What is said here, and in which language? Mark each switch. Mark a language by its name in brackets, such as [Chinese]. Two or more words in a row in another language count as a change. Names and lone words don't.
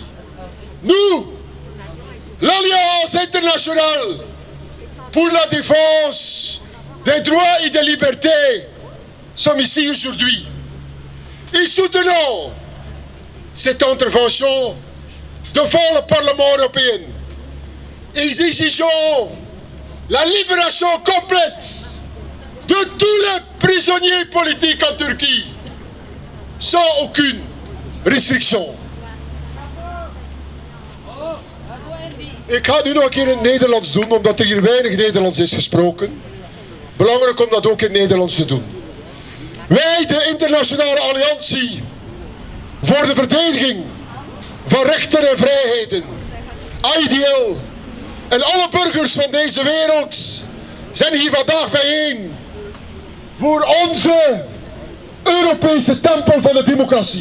[French] Nous, l'Alliance internationale pour la défense des droits et des libertés, sommes ici aujourd'hui et soutenons cette intervention devant le Parlement européen et exigeons la libération complète de tous les prisonniers politiques en Turquie sans aucune restriction. [Dutch] Ik ga nu nog een keer in het Nederlands doen, omdat er hier weinig Nederlands is gesproken. Belangrijk om dat ook in het Nederlands te doen. Wij, de Internationale Alliantie voor de Verdediging van Rechten en Vrijheden, AIDL, en alle burgers van deze wereld zijn hier vandaag bijeen voor onze Europese tempel van de democratie.